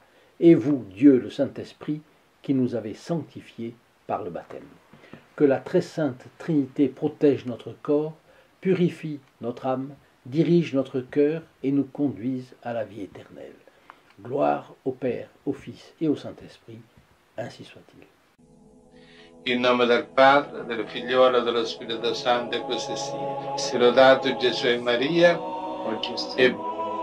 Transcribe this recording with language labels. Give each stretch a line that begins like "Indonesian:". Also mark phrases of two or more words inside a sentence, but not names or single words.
French: Et vous, Dieu le Saint-Esprit, qui nous avez sanctifiés par le baptême. Que la très sainte Trinité protège notre corps, purifie notre âme, dirige notre cœur et nous conduise à la vie éternelle. Gloire au Père, au Fils et au Saint-Esprit, ainsi soit-il.
Italian: In nome del Padre, del Figliolo e dello Spirito Santo, e così sia. Sia lodato Gesù e Maria, e